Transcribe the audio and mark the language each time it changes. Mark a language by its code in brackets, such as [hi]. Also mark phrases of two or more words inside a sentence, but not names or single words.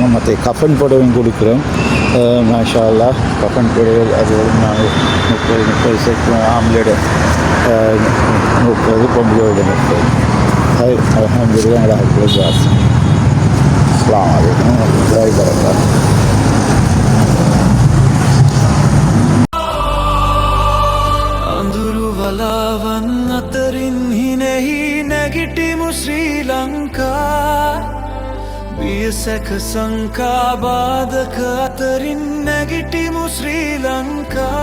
[ta] மற்ற கஃபன் புடவையும் கொடுக்குறோம். [ar] ما شاء الله [ta] கஃபன் புடவை அது ஒரு நாங்கள் 30 செட் ஆம்லேடு 30 பொம்பளோட 30 [ar] الحمد لله الله [ta] ஜாஸ். [ar] السلام عليكم ورحمة الله وبركاته. [si] වලාවන් අතරින් හිනෙහි නැගිටිමු ශ්‍රී ලංකා බියසැක සංකා බාධක අතරින් නැගිටිමු ශ්‍රී ලංකා